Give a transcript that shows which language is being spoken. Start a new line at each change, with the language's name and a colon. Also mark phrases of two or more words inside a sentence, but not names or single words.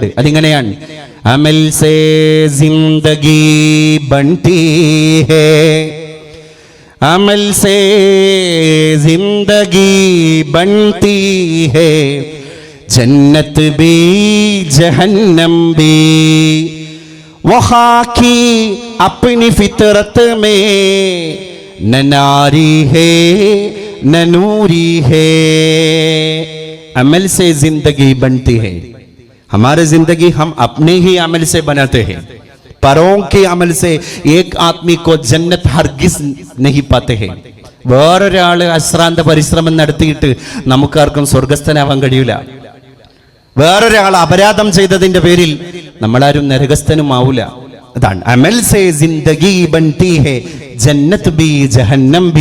Hindi: അതിങ്ങനെയാണ്: अमल से जिंदगी बनती है, अमल से जिंदगी बनती है, जन्नत भी जहन्नम भी, वहा कि अपनी फितरत में न नारी है न नूरी है, अमल से जिंदगी बनती है. हमारी जिंदगी हम अपने ही अमल से बनाते हैं. परों के अमल से एक आदमी को जन्नत हरगिज नहीं पाते हैं.
Malayalam: വേറൊരാൾ അശ്രാന്ത പരിശ്രമം നടത്തിയിട്ട് നമുക്കാർക്കും സ്വർഗസ്ഥനാവാൻ കഴിയില്ല. വേറൊരാൾ അപരാധം ചെയ്തതിന്റെ പേരിൽ നമ്മളാരും നരകസ്ഥനും ആവൂല. അതാണ്
Hindi: अमल से जिंदगी बनती है, जन्नत भी जहन्नम भी.